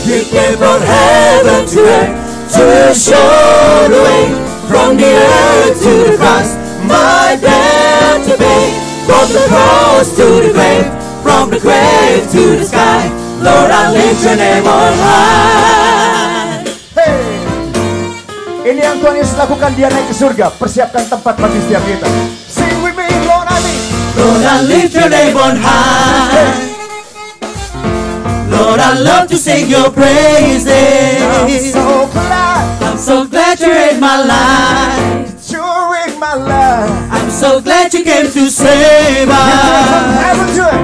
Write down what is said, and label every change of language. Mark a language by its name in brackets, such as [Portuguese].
[English] You came from heaven to earth to show the way. From the earth to the cross, my debt to pay. From the cross to the grave, from the grave to the sky, Lord, I lift your name on high. [Indonesian] Hey, ini yang Tuhan Yesus lakukan, dia naik ke surga. Persiapkan tempat bagi setiap kita. [English] Sing with me, Lord, I lift. Lord, I lift your name on high. Lord, I love to sing your praises. I'm so glad you're in my life. you're in my life. I'm so glad you came to save us.